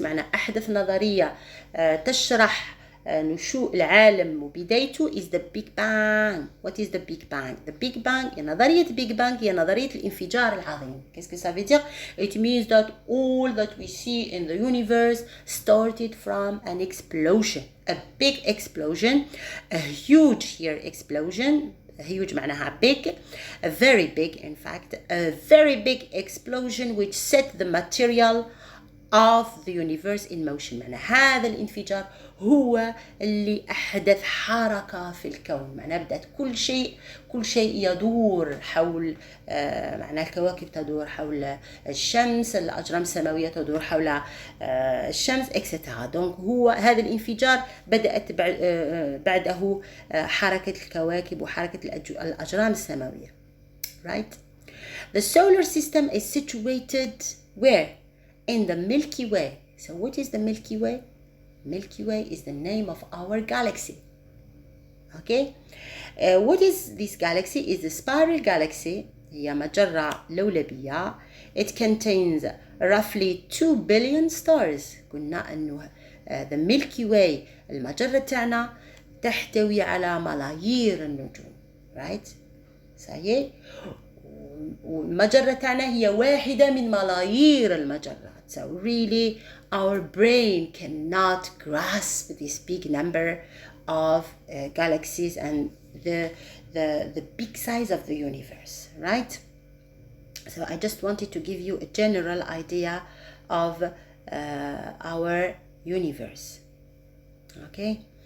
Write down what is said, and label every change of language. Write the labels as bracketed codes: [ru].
[ar] معنى أحدث نظرية تشرح نشوء العالم وبدايته [en] is the Big Bang. What is the Big Bang? The Big Bang, [ar] نظرية Big Bang هي نظرية الانفجار العظيم. [fr] Qu'est-ce que ça veut dire? [en] It means that all that we see in the universe started from an explosion, a big explosion, a huge here explosion. Huge [ar] معناها [en] big, a very big, in fact, a very big explosion which set the material of the universe in motion. [ar] معنى هذا الانفجار هو اللي أحدث حركة في الكون. معنى بدأت كل شيء يدور حول معنى الكواكب تدور حول الشمس، الأجرام السماوية تدور حول الشمس etc. [fr] donc [ar] هو هذا الانفجار بدأت بعده حركة الكواكب وحركة الأجرام السماوية. [en] Right? The solar system is situated where? In the Milky Way. So what is the Milky Way? Milky Way is the name of our galaxy. Okay? What is this galaxy? Is the spiral galaxy. [ar] هي مجرة لولبية. [en] It contains roughly 2 billion stars. [ar] قلنا أنه the Milky Way المجرة تاعنا تحتوي على ملايير النجوم. [en] Right? [ar] صحيح؟ والمجرة تاعنا هي واحدة من ملايير المجرات. [en] So really our brain cannot grasp this big number of galaxies and the big size of the universe, right? So I just wanted to give you a general idea of our universe. Okay?